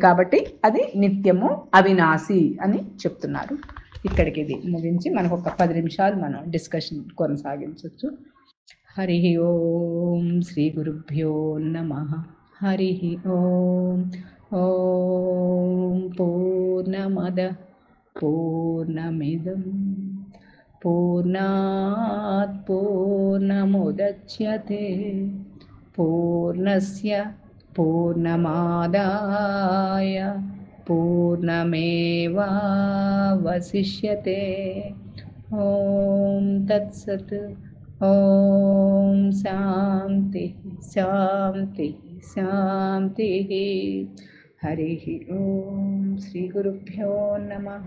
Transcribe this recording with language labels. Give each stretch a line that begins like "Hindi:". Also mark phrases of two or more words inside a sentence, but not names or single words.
Telugu: కాబట్టి అది నిత్యము అవినాశి అని చెప్తున్నారు. ఇక్కడికి ఇది ముగించి మనకు ఒక 10 నిమిషాలు మనం డిస్కషన్ కొనసాగించవచ్చు.
Sanskrit: హరి ఓం శ్రీ గురుభ్యో నమః. హరి ఓం. ఓం పూర్ణమద పూర్ణమిదం పూర్ణాత్ పూర్ణముదచ్యతే పూర్ణస్య పూర్ణమాదాయ పూర్ణమేవావశిష్యతే. ఓం తత్సత్. ఓం శాంతి శాంతి శాంతి. హరి ఓం శ్రీ గురుభ్యో నమః.